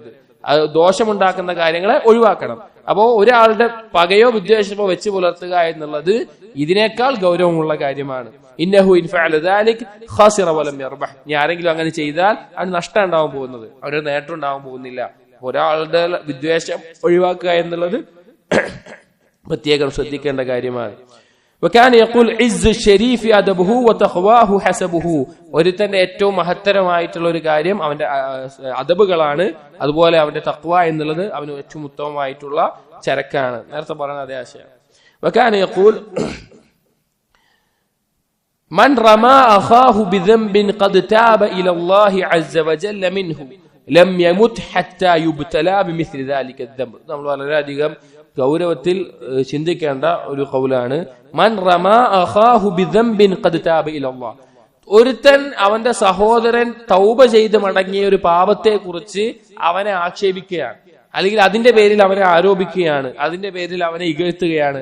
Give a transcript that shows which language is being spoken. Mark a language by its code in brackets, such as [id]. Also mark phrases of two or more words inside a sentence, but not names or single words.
[ml] ദോഷമുണ്ടാക്കുന്ന കാര്യങ്ങളെ ഒഴിവാക്കണം. അപ്പോ ഒരാളുടെ പകയോ വിദ്വേഷമോ വെച്ച് പുലർത്തുക എന്നുള്ളത് ഇതിനേക്കാൾ ഗൗരവമുള്ള കാര്യമാണ്. [ar] إنه إن فعل ذلك خاسر ولم يربح. [ml] ഇനി ആരെങ്കിലും അങ്ങനെ ചെയ്താൽ അവന് നഷ്ടം ഉണ്ടാവാൻ പോകുന്നത്, അവന് നേട്ടം ഉണ്ടാവാൻ പോകുന്നില്ല. ഒരാളുടെ വിദ്വേഷം ഒഴിവാക്കുക എന്നുള്ളത് പ്രത്യേകം ശ്രദ്ധിക്കേണ്ട കാര്യമാണ്. [ar] وكان يقول عز الشريف أدبه وتقواه حسبه. [ml] ഒരുത്തന്റെ ഏറ്റവും മഹത്തരമായിട്ടുള്ള ഒരു കാര്യം അവന്റെ അദബുകളാണ്, അതുപോലെ അവന്റെ തഖ്വ എന്നുള്ളത് അവന് ഏറ്റവും ഉത്തമമായിട്ടുള്ള ചരക്കാണ്. നേരത്തെ പറഞ്ഞ അതേ ആശയം. [ar] وكان يقول من رمى أخاه بذنب قد تاب إلى الله عز وجل منه لم يمت حتى يبتلى بمثل ذلك الذنب. [ml] നമ്മൾ വളരെയധികം ഗൗരവത്തിൽ ചിന്തിക്കേണ്ട ഒരു ഖൗലാണ്. [ar] من رمى أخاه بذنب قد تاب إلى الله. [ml] ഒരുത്തൻ അവന്റെ സഹോദരൻ തൗബ ചെയ്ത് മടങ്ങിയ ഒരു പാപത്തെ കുറിച്ച് അവനെ ആക്ഷേപിക്കുകയാണ്, അല്ലെങ്കിൽ അതിന്റെ പേരിൽ അവനെ ആരോപിക്കുകയാണ്, അതിന്റെ പേരിൽ അവനെ ഇകഴ്ത്തുകയാണ്.